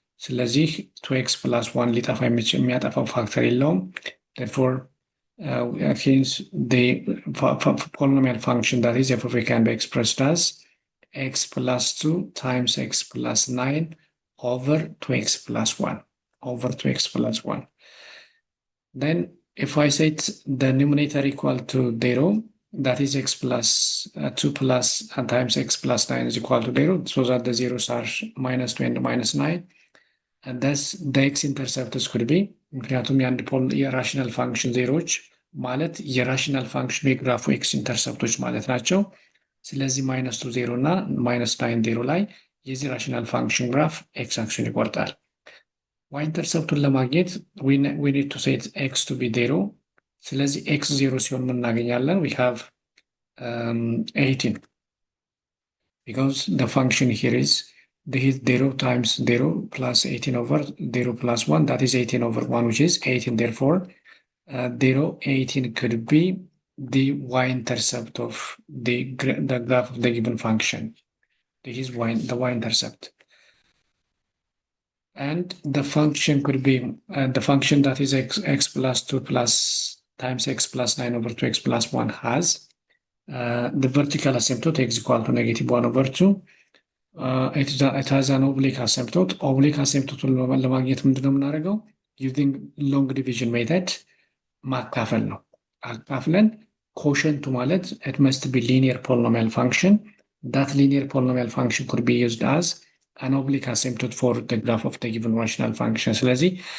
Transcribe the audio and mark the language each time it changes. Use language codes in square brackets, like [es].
[am] ስለዚህ 2x plus 1 ሊጠፋ የሚያጠፋው ፋክተር የለውም። [en] therefore hence the polynomial function that is f of a can be expressed as x plus 2 times x plus 9 over 2x plus 1 over 2x plus 1. Then if I set the numerator equal to 0, that is x plus 2 plus times x plus 9 is equal to 0, so that the zeros are minus 2 and minus 9. And thus the x-intercepts could be, [am] ምክንያቱም የአንድ የራሽናል ፋንክሽን ዜሮች ማለት የራሽናል ፋንክሽኑ የግራፉ ኤክስ ኢንተርሰፕቶች ማለት ናቸው። ስለዚህ ማይነስ 2 0 እና ማይነስ 9 0 ላይ የዚህ ራሽናል ፋንክሽን ግራፍ ኤክስ አክሽን ይቆርጣል። ዋይ ኢንተርሰፕቱን ለማግኘት [en] we need to set x to be 0። [am] ስለዚህ x 0 ሲሆን ምን እናገኛለን? [en] we have 18 because the function here is this is 0 times 0 plus 18 over 0 plus 1, that is 18 over 1, which is 18. Therefore 0 18 could be the y-intercept of the graph of the given function. This is the y-intercept, and the function could be the function that is x plus 2 plus times x plus 9 over 2x plus 1 has the vertical asymptote x equal to negative 1 over 2. It has an oblique asymptote. [am] Oblique asymptote ለማግኘት ምንድነው የምናደርገው? [en] using long division method [am] ማካፈል ነው። አካፍለን ኮሸንቱ ማለት [en] it must be linear polynomial function. That linear polynomial function could be used as an oblique asymptote for the graph of the given rational function. ስለዚህ